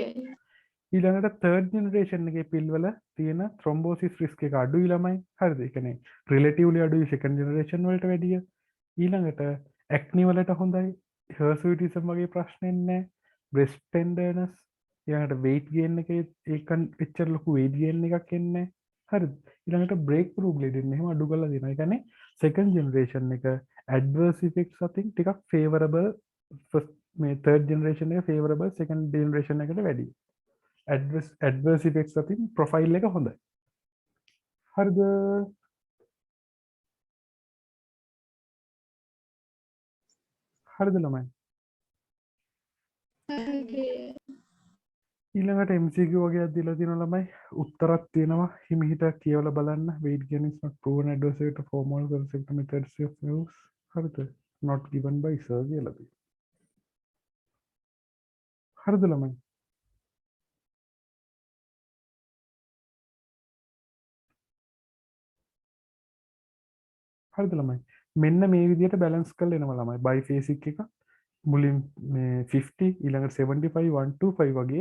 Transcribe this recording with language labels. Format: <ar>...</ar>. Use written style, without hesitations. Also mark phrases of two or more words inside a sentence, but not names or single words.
<si>ඊළඟට</si> <en>third generation</en> <si>එකේ පිල් වල තියෙන</si> <en>thrombosis risk</en> <si>එක අඩුයි ළමයි. හරිද? ඒ කියන්නේ රිලටිව්ලි අඩුයි</si> <en>second generation</en> <si>වලට වැඩිය. ඊළඟට ඇක්නි වලට හොඳයි. හර්සුටිසම් වගේ ප්‍රශ්න එන්නේ නැහැ.</si> <en>breast tenderness</en> <si>ඊළඟට</si> <en>weight gain</en> <si>එකේ ඒකන් එච්චර ලොකු</si> <en>weight gain</en> <si>එකක් එන්නේ නැහැ. හරිද? ඊළඟට</si> <en>break through bleeding</en> <si>එහෙම අඩු කරලා දෙනවා. ඒ කියන්නේ</si> <en>second generation</en> <si>එක</si> <en>adverse effects</en> <si>අතින් ටිකක්</si> <en>favorable first</en> <si>මේ</si> <en>third generation</en> <si>එක</si> <en>favorable second generation</en> <si>එකට වැඩියි.</si> <en>adverse effects</en> <si>අතින් profile එක හොඳයි. හරිද? හරිද ළමයි? හරි. ඊළඟට MCQ වගේක් දීලා තියෙනවා ළමයි. උත්තරත් තියෙනවා. හිමිහිට කියවලා බලන්න.</si> <en>weight gain is not proven adverse effect of hormonal concept methods of use.</en> <si>හරිද?</si> <en>not given by sir</en> <si>කියලා තියෙනවා. හරිද ළමයි? හරිද ළමයි? මෙන්න මේ විදිහට බැලන්ස් කරලා එනවා ළමයි. බයිෆේසික් එක මුලින් මේ 50 ඊළඟට 75 125 වගේ.</si>